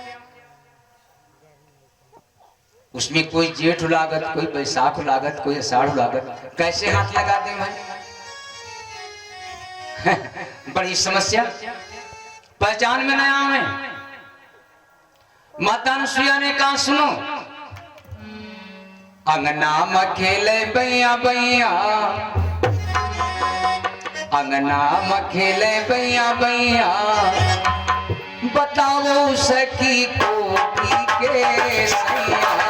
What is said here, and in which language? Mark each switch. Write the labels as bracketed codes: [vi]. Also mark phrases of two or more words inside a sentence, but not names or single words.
[bho] उसमें कोई जेठ लागत, कोई बैसाख लागत, कोई आषाढ़ लागत, कैसे हाथ लगा दे भाई? बड़ी समस्या, पहचान में नया आवे। माता अनुसुईया ने कहा सुनो, अंगना में खेले बैया बैया, अंगना में खेले बैया बैया, बताओ सखी को के सैया,